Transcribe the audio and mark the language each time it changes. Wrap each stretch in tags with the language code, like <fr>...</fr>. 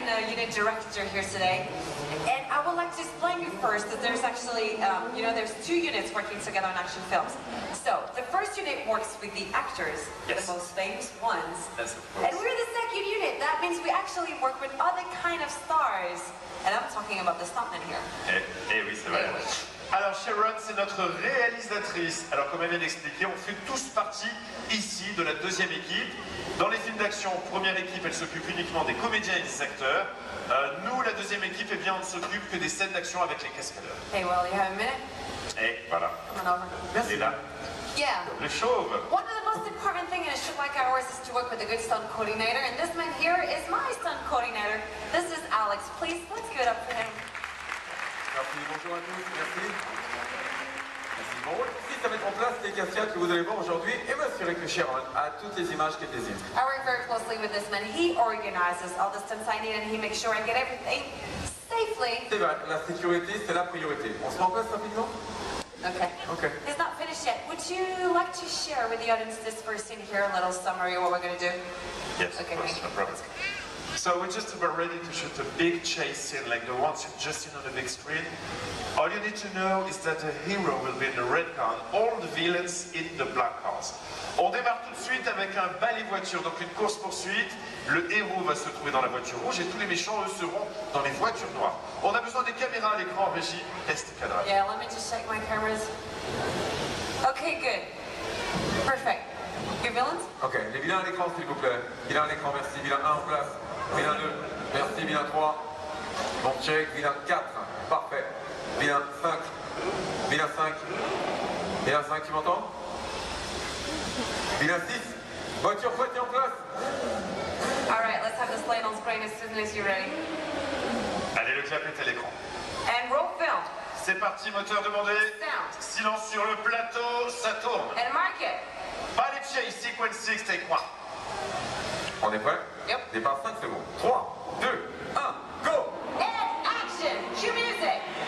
<en>unit director here today. And I would like to explain you first that there's actually, there's 2 units working together on action films. So, the first unit works with the actors, the most famous ones. Yes, of And course. we're the second unit. That means we actually work with other kind of stars. And I'm talking about the stuntmen here.</en> <fr>Eh oui, c'est vrai. Alors Sharon, c'est notre réalisatrice. Alors comme elle vient d'expliquer, on fait tous partie ici de la deuxième équipe. Dans les films d'action, première équipe, elle s'occupe uniquement des comédiens et des acteurs. Nous, la deuxième équipe, eh bien, on ne s'occupe que des scènes d'action avec les cascadeurs.</fr> <en>Hey, well, you have a minute?</en> <fr>Et voilà.</fr> <en>Come on over.</en> <fr>Merci. Là,</fr> <en>Yeah.</en> <fr>le chauve.</fr> <en>One of the most important things in a shoot like ours is to work with a good stunt coordinator, and this man here is my stunt coordinator. This is Alex. Please, let's give it up for him.</en> <fr>Merci, bonjour à tous, merci. Merci. Mon rôle ici, c'est mettre en place les cascades que vous allez voir aujourd'hui et m'assurer que Sharon a toutes les images qu'elle désire.</fr> <en>I work very closely with this man. He organizes all the stunts I need, and he makes sure I get everything safely.</en> <fr>C'est vrai, la sécurité, c'est la priorité. On se met en place rapidement?</fr> <en>Okay. Ok. It's not finished yet. Would you like to share with the audience this first scene here, a little summary of what we're going to do? Yes, Okay, of course, thank no you. problem. So we're just about ready to shoot a big chase scene like the ones you've just seen on the big screen. All you need to know is that the hero will be in the red car and all the villains in the black cars.</en> <fr>On démarre tout de suite avec un balai voiture, donc une course-poursuite. Le héros va se trouver dans la voiture rouge et tous les méchants, eux, seront dans les voitures noires. On a besoin des caméras à l'écran en régie. Test cadrage.</fr> <en>Yeah, let me just check my cameras. Okay, good. Perfect. Your villains?</en> <fr>Ok, les vilains à l'écran s'il vous plaît. Vilain à l'écran, merci. Vilain 1 en place. Vilain 2, merci. Vilain 3. Bon check. Vilain 4, parfait. Vilain 5. Vilain 5. Vilain 5, tu m'entends? Vilain 6. Voiture fouettée en place.</fr> <en>All right, let's have this line on screen as soon as you're ready.</en> <fr>Allez, le clap est à l'écran.</fr> <en>And roll film.</en> <fr>C'est parti, moteur demandé.</fr> <en>Sound.</en> <fr>Silence sur le plateau, ça tourne.</fr> <en>And mark it. Ballet chase, sequence 6, take 1.</en> <fr>On est prêt?</fr> <en>Yep.</en> <fr>Départ 5 secondes. 3, 2, 1, go!</fr> <en>And action. Cue music.</en>